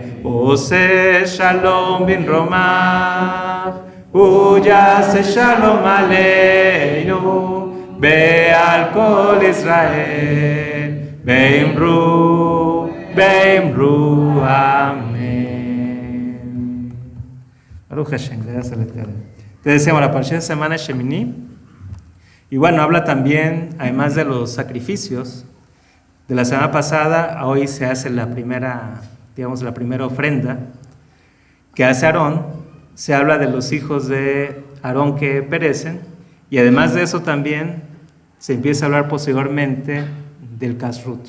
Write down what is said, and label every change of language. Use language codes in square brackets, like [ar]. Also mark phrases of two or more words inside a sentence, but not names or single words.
[he] עושה שלום במרומיו. יעשה שלום עלינו ועל כל ישראל. ואמרו אמן. ברוך השם, [es] gracias al Eterno. Te decíamos la parashá de semana Shemini. Y bueno, habla también, además de los sacrificios de la semana pasada, hoy se hace la primera ofrenda que hace Aarón. Se habla de los hijos de Aarón que perecen, y además de eso también se empieza a hablar posteriormente del kashrut.